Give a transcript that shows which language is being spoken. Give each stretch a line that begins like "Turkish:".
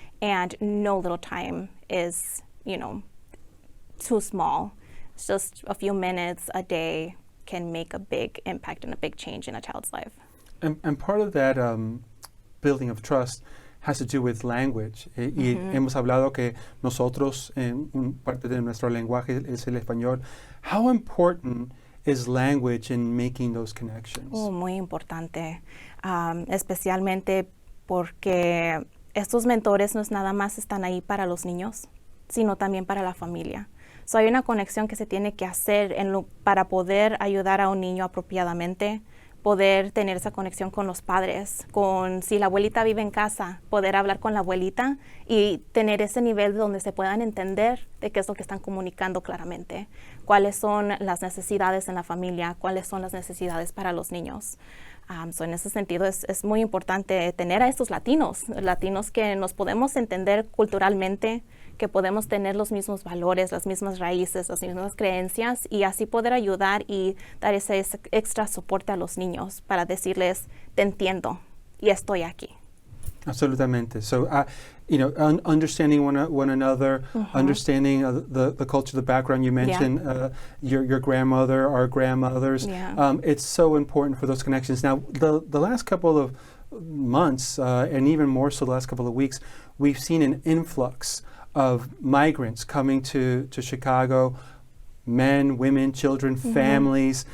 English: And no little time is, you know, too small. It's just a few minutes a day can make a big impact and a big change in a child's life. And part of that building of trust has to do with language.
Spanish: Y hemos hablado que nosotros, parte de nuestro lenguaje es el español.
English: How important is language in making those connections?
Spanish: Oh, muy importante, especialmente porque estos mentores no es nada más están ahí para los niños, sino también para la familia. So hay una conexión que se tiene que hacer para poder ayudar a un niño apropiadamente, poder tener esa conexión con los padres, si la abuelita vive en casa, poder hablar con la abuelita y tener ese nivel donde se puedan entender de qué es lo que están comunicando claramente, cuáles son las necesidades en la familia, cuáles son las necesidades para los niños. So en ese sentido es muy importante tener a estos latinos que nos podemos entender culturalmente, que podemos tener los mismos valores, las mismas raíces, las mismas creencias y así poder ayudar y dar ese extra soporte a los niños para decirles, te entiendo y estoy aquí. Absolutamente.
English: So, you know, understanding one another, understanding the culture, the background you mentioned, your grandmother, our grandmothers. Yeah. It's so important for those connections. Now, the last couple of months, and even more so the last couple of weeks, we've seen an influx of migrants coming to Chicago, men, women, children, families.